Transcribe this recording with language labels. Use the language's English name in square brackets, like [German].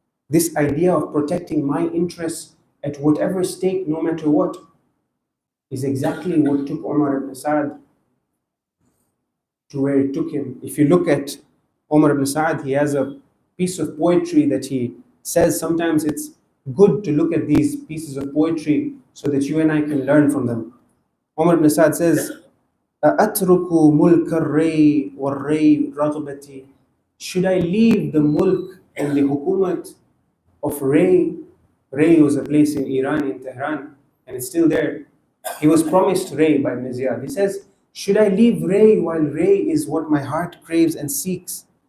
[English] This idea of protecting my interests at whatever stake, no matter what, is exactly what took Umar ibn Sa'd to where it took him. If you look at Umar ibn Sa'd, he has a piece of poetry that he says sometimes it's good to look at these pieces of poetry so that you and I can learn from them. Umar ibn Sa'd says, [Arabic] أَأَتْرُكُ مُلْكَ الرَّيْ وَالرَّيْ رَغْبَتِي. [English] Should I leave the mulk and the hukumat of Ray? Ray was a place in Iran, in Tehran, and it's still there. He was promised Ray by Ibn Ziyad. He says, should I leave Ray while Ray is what my heart craves and seeks?